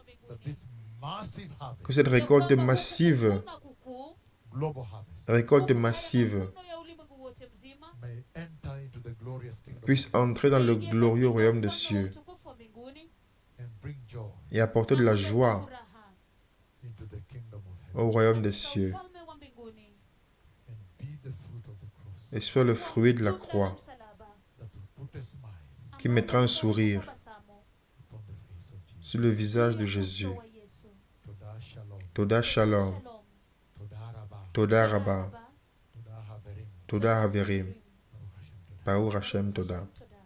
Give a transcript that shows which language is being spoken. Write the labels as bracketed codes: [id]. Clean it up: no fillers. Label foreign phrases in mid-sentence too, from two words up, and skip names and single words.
[fr] Que cette récolte massive puisse entrer dans le glorieux royaume des cieux et apporter de la joie au royaume des cieux et soit le fruit de la croix qui mettra un sourire sur le visage de Jésus. [he] תודה שלום, תודה רבה, תודה חברים, ברוך השם תודה.